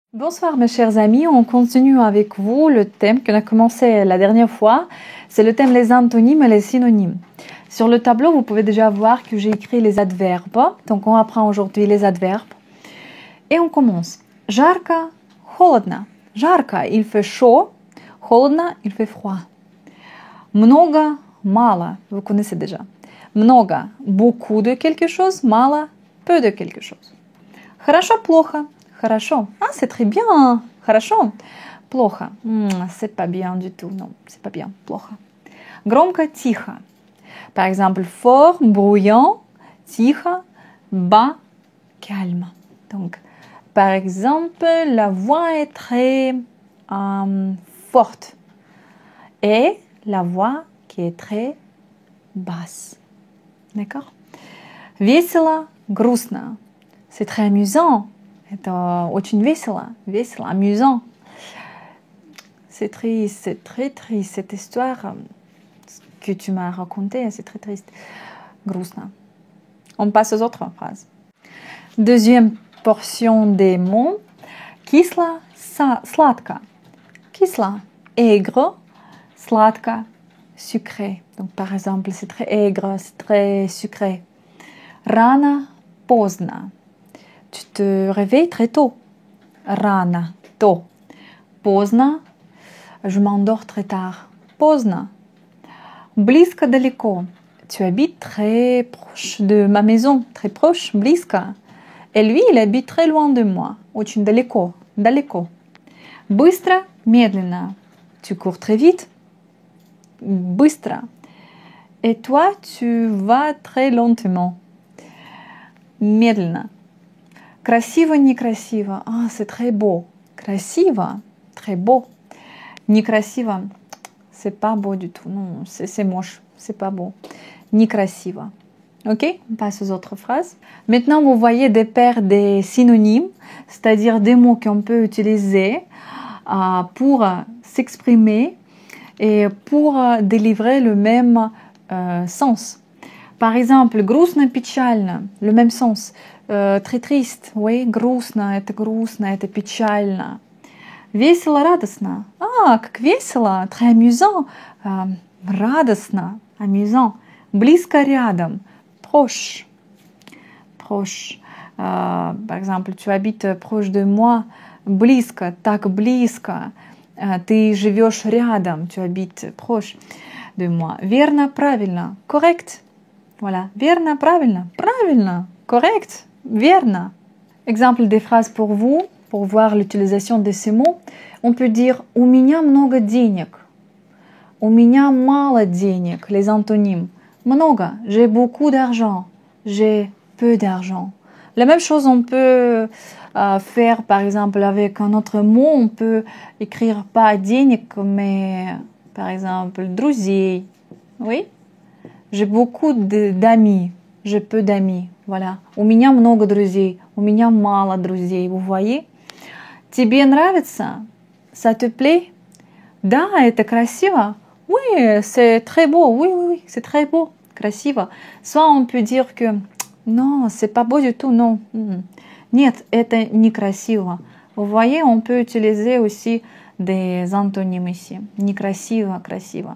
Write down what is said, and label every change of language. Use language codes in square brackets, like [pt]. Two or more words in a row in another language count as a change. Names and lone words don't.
[fr] Bonsoir mes chers amis, on continue avec vous le thème qu'on a commencé la dernière fois. C'est le thème les antonymes et les synonymes. Sur le tableau, vous pouvez déjà voir que j'ai écrit les adverbes. Donc on apprend aujourd'hui les adverbes. Et on commence. [ru] Жарко, холодно. Жарко, [fr] il fait chaud. Холодно, il fait froid. [ru] Много, мало. [fr] Vous connaissez déjà. Много, beaucoup de quelque chose. Мало, peu de quelque chose. [ru] Хорошо, плохо. Хорошо. [fr] Ah, c'est très bien. [ru] Хорошо. Плохо. [fr] C'est pas bien du tout. Non, c'est pas bien. [ru] Плохо. Громко, тихо. [fr] Par exemple, fort, bruyant, тихо, bas, calme. Donc, par exemple, la voix est très forte et la voix qui est très basse. D'accord? [ru] Весело, грустно. [fr] C'est très amusant. [ru] Это очень весело, весело, [fr] amusant. C'est triste, c'est très triste. Cette histoire que tu m'as racontée, c'est très triste. [ru] Грустно. [fr] On passe aux autres phrases. Deuxième portion des mots. [ru] Кисло, сладко. Кисло, aigre. Сладко, [fr] sucré. Donc par exemple, c'est très aigre, c'est très sucré. [ru] Рано, поздно. [fr] Tu te réveilles très tôt. Рано, tôt. Поздно, je m'endors très tard. [ru] Поздно. Близко, далеко. [fr] Tu habites très proche de ma maison. Très proche, близко. Et lui, il habite très loin de moi. [ru] Очень далеко, далеко. Быстро, медленно. [fr] Tu cours très vite. Быстро. Et toi, tu vas très lentement. [ru] Медленно. Красиво, некрасиво. [fr] Ah, c'est très beau. Красиво, très beau. Некрасиво, c'est pas beau du tout. Non, c'est moche. C'est pas beau. Некрасиво. Ok, on passe aux autres phrases. Maintenant, vous voyez des paires des synonymes, c'est-à-dire des mots qu'on peut utiliser pour s'exprimer et pour délivrer le même sens. Par exemple, [ru] грустно, печально, [fr] le même sens. Très triste, oui, [ru] грустно, это печально. Весело, радостно. Ah, как весело, [fr] très amusant. [ru] Радостно, amusant. Близко, рядом, [fr] proche. Proche. Par exemple, tu habites proche de moi. [ru] Близко, так близко. Ты живешь рядом, [fr] tu habites proche de moi. [ru] Верно, правильно, [fr] correct. Voilà, [ru] верно, правильно, правильно, correct, верно. [fr] Exemple des phrases pour vous, pour voir l'utilisation de ces mots. On peut dire [ru] у меня много денег. У меня мало денег, [fr] les antonymes. Много, j'ai beaucoup d'argent. J'ai peu d'argent. La même chose, on peut faire par exemple avec un autre mot. On peut écrire pas денег, mais par exemple друзей. Oui? J'ai beaucoup d'amis. J'ai peu d'amis. Voilà. [ru] У меня много друзей. У меня мало друзей. [fr] Vous voyez? [ru] Тебе нравится? [fr] Ça te plaît? [ru] Да, это красиво. [fr] Oui, c'est très beau. Oui, oui, oui, c'est très beau. [ru] Красиво. [fr] Soit on peut dire que non, c'est pas beau du tout. Non. [ru] Нет, это некрасиво. [fr] Vous voyez, on peut utiliser aussi des antonymes ici. [ru] Некрасиво, красиво.